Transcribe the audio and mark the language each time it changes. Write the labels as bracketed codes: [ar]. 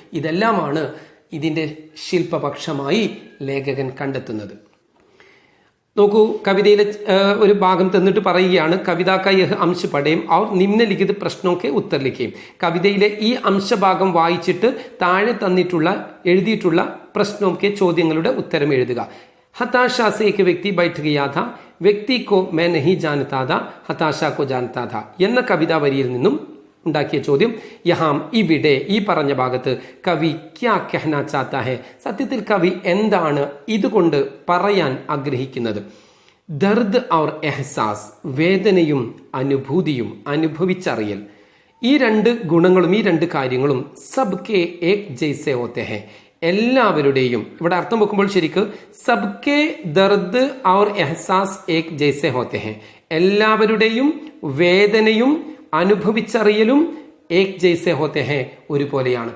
[ml] ഇതെല്ലാമാണ് ഇതിൻ്റെ ശില്പപക്ഷമായി ലേഖകൻ കണ്ടെത്തുന്നത്. നോക്കൂ, കവിതയിലെ ഒരു ഭാഗം തന്നിട്ട് പറയുകയാണ്, [hi] കവിതാ കാ യഹ് അംശ പഠേം ഔർ നിമ്നലിഖിത് പ്രശ്നോ കെ ഉത്തർ ലിഖേം. [ml] കവിതയിലെ ഈ അംശഭാഗം വായിച്ചിട്ട് താഴെ എഴുതിയിട്ടുള്ള [hi] പ്രശ്നോ കെ [ml] ചോദ്യങ്ങളുടെ ഉത്തരം എഴുതുക. [hi] हताशा से एक व्यक्ति बैठ गया था, व्यक्ति को मैं नहीं जानता था, हताशा को जानता था [ml] എന്ന കവിതാ വരിയിൽ നിന്നും ഉണ്ടാക്കിയ ചോദ്യം. യഹാം, ഇവിടെ, ഈ പറഞ്ഞ ഭാഗത്ത്, [hi] കവി ക്യാ കഹ്നാ ചാത്താ ഹെ, [ml] സത്യത്തിൽ കവി എന്താണ് ഇതുകൊണ്ട് പറയാൻ ആഗ്രഹിക്കുന്നത്? [hi] ദർദ് ഔർ എഹ്സാസ്, [ml] വേദനയും അനുഭൂതിയും, അനുഭവിച്ചറിയൽ. ഈ രണ്ട് ഗുണങ്ങളും ഈ രണ്ട് കാര്യങ്ങളും [hi] സബ്കെ ഏക് ജൈസെ ഹോത്തെ ഹെ, [ml] എല്ലാവരുടെയും, ഇവിടെ അർത്ഥം വെക്കുമ്പോൾ ശരിക്ക് [hi] സബ്കെ ദർദ് ഔർ എഹ്സാസ് ഏക് ജൈസെ ഹോത്തെ ഹെ, [ml] എല്ലാവരുടെയും വേദനയും അനുഭവിച്ചറിയലും [hi] ഏക് ജൈസെ ഹോത്തെ ഹെ, [ml] ഒരുപോലെയാണ്.